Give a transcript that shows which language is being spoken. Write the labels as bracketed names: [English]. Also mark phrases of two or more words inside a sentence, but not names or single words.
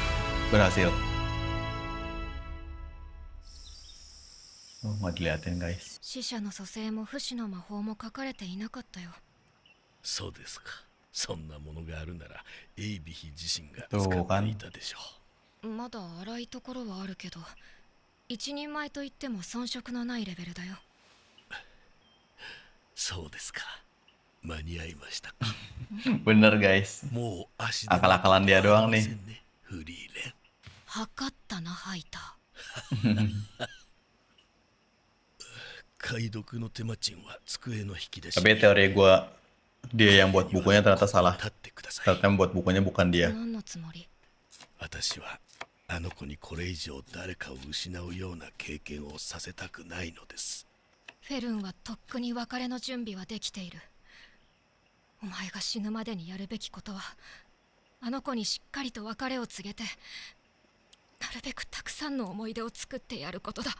[Indonesian] Berhasil. Oh, nggak diliatin guys. [Japanese] 死者の蘇生も不死の魔法も書かれていなかったよ。そうですか。そんなものがあるならエイビヒ自身がどうかな使っていたでしょまだ荒いところはあるけど、一人前といっても遜色のないレベルだよ。う。そうですか。間に合いましたか。 [Indonesian] Bener guys. [Japanese] もう足 [Indonesian] Akal-akalan dia doang nih. [Japanese] フリーレン。測ったな、ハイタ解読の手間賃は机の引き出し [Indonesian] Tapi teori gue dia yang buat bukunya ternyata salah. [Japanese] 立ってください。 [Indonesian] Ternyata yang buat bukunya bukan ー。 dia. [Japanese] 何のつもり？私はあの子にこれ以上誰かを失うような経験をさせたくないのです。フェルンはとっくに別れの準備はできている。お前が死ぬまでにやるべきことは、あの子にしっかりと別れを告げて、なるべくたくさんの思い出を作ってやることだ。